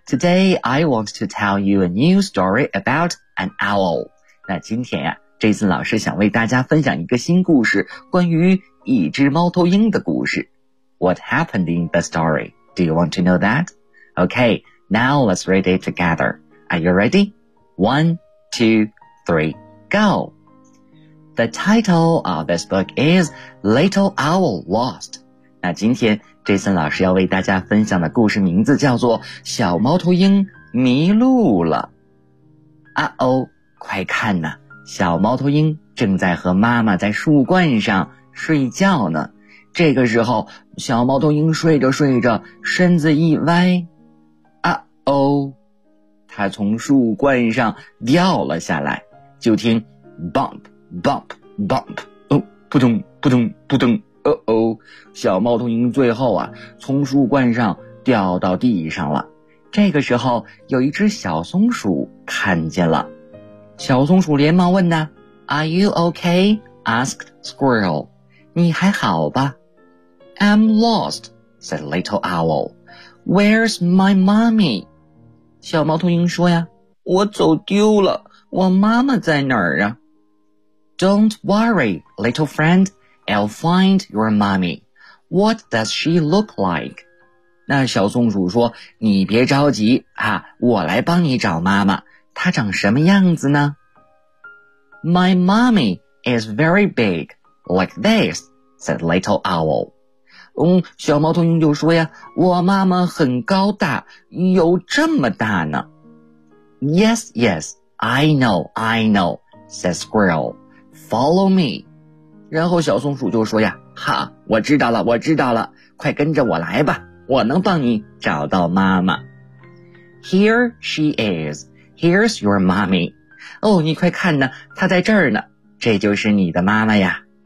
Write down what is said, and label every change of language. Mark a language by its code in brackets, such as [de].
[en] Today, I want to tell you a new story about an owl. [zh] 那今天啊， Jason 老师想为大家分享一个新故事，关于一只猫头鹰的故事。 [en] What happened in the story? Do you want to know that? Okay, now let's read it together. Are you ready? 1, 2, 3, go. The title of this book is Little Owl Lost. [zh] 那今天 Jason 老师要为大家分享的故事名字叫做小猫头鹰迷路了。快看呐，小猫头鹰正在和妈妈在树冠上睡觉呢。这个时候小猫头鹰睡着睡着，身子一歪，啊哦，它从树冠上掉了下来，就听 [en] bump bump bump， [zh] 哦，扑通扑通扑通，哦哦，小猫头鹰最后啊，从树冠上掉到地上了。这个时候，有一只小松鼠看见了，小松鼠连忙问呢 ， [en] Are you okay？ asked squirrel， [zh] 你还好吧？ [en] I'm lost, said little owl. Where's my mommy? [zh] 小猫头鹰说呀，我走丢了，我妈妈在哪儿啊？ [en] Don't worry, little friend, I'll find your mommy. What does she look like? [zh] 那小松鼠说，你别着急啊，我来帮你找妈妈，她长什么样子呢？ [en] My mommy is very big, like this, said little owl. [zh] 小猫头鹰就说呀，我妈妈很高大，有这么大呢。 [en] Yes, yes, I know, I know, said squirrel. Follow me. [zh] 然后小松鼠就说呀，哈，我知道了，我知道了，快跟着我来吧，我能帮你找到妈妈。 [en] Here she is. Here's your mommy. [zh] 哦，你快看呢，她在这儿呢，这就是你的妈妈呀。